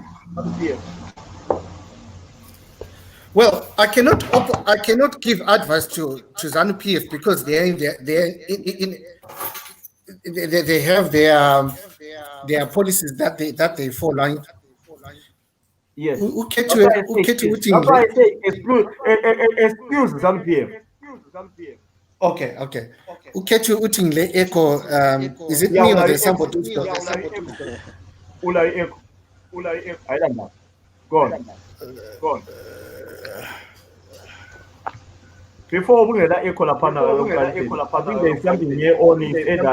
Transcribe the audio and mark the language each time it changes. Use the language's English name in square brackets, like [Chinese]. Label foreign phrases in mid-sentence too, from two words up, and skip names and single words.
[English] Well, I cannot give advice to ZANU-PF because they have their policies that they follow. Yes. That's why I say excuse ZANU-PF. Okay. [North Ndebele] Ukhethu uthi le [English] echo, is it me or there's somebody? Ulay echo. I don't know. Go on. Before we get echo [North Ndebele] la pana, [English] I think there's something here on it.